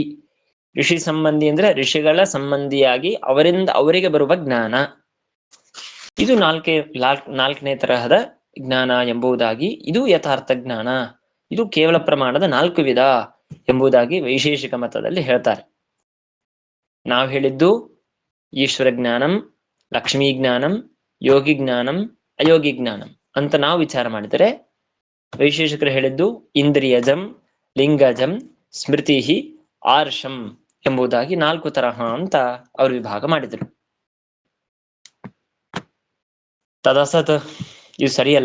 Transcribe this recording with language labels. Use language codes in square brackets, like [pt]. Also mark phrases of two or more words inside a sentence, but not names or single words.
[kn] ಋಷಿ ಸಂಬಂಧಿ ಅಂದ್ರೆ ಋಷಿಗಳ ಸಂಬಂಧಿಯಾಗಿ ಅವರಿಂದ ಅವರಿಗೆ ಬರುವ ಜ್ಞಾನ. ಇದು ನಾಲ್ಕನೇ ತರಹದ ಜ್ಞಾನ ಎಂಬುದಾಗಿ. ಇದು ಯಥಾರ್ಥ ಜ್ಞಾನ, ಇದು ಕೇವಲ ಪ್ರಮಾಣದ 4 ವಿಧ. ಎಂಬುದಾಗಿ ವೈಶೇಷಿಕ ಮತದಲ್ಲಿ ಹೇಳ್ತಾರೆ. ನಾವು ಹೇಳಿದ್ದು [sa] ಈಶ್ವರ ಜ್ಞಾನಂ, ಲಕ್ಷ್ಮೀ ಜ್ಞಾನಂ, ಯೋಗಿ ಜ್ಞಾನಂ, ಅಯೋಗಿ ಜ್ಞಾನಂ [kn] ಅಂತ ನಾವು ವಿಚಾರ ಮಾಡಿದರೆ, ವೈಶೇಷಿಕರು ಹೇಳಿದ್ದು [sa] ಇಂದ್ರಿಯಜಂ, ಲಿಂಗಜಂ, ಸ್ಮೃತಿ, ಆರ್ಷಂ [kn] ಎಂಬುದಾಗಿ 4 ತರಹ ಅಂತ ಅವರು ವಿಭಾಗ ಮಾಡಿದರು. ತದಸತ್ ಇದು ಸರಿಯಲ್ಲ.